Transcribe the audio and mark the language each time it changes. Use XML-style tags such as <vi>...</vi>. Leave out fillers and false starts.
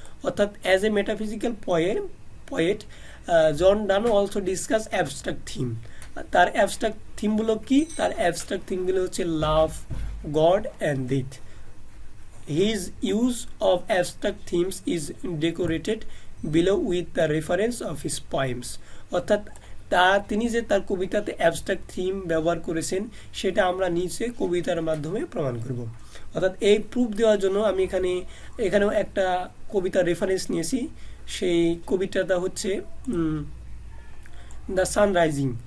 <bn>অর্থাৎ</bn> <en>as a metaphysical poet, John Donne also discuss abstract theme.</en> <bn>তার abstract থিমগুলো কি? তার abstract থিমগুলো হচ্ছে লাভ, god and death.</bn> <en>His use of abstract themes is decorated below with the reference of his poems.</en> <bn>অর্থাৎ তিনি যে তার কবিতাতে abstract theme ব্যবহার করেছেন সেটা আমরা নিচে কবিতার মাধ্যমে প্রমাণ করব। অর্থাৎ এই প্রুফ দেওয়ার জন্য আমি এখানেও একটা কবিতার রেফারেন্স নিয়েছি। সেই কবিতাটা হচ্ছে দ্য সানরাইজিং।</bn>